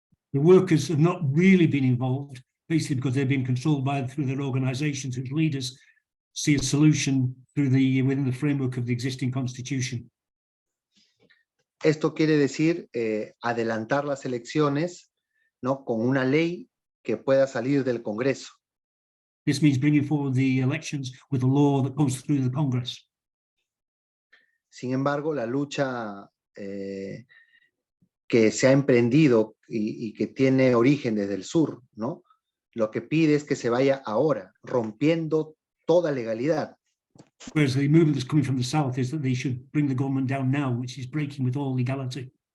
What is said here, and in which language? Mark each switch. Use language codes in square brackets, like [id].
[en] The workers have not really been involved, basically because they've been controlled through their organizations whose leaders see a solution within the framework of the existing constitution. [es] Esto quiere decir adelantar las elecciones, ¿no?, con una ley que pueda salir del Congreso. [en] This means bringing forward the elections with a law that comes through the Congress. [es] Sin embargo, la lucha que se ha emprendido y que tiene origen desde el sur, ¿no?, lo que pide es que se vaya ahora, rompiendo toda legalidad. [en] Whereas the movement that's coming from the south is that they should bring the government down now, which is breaking with all legality.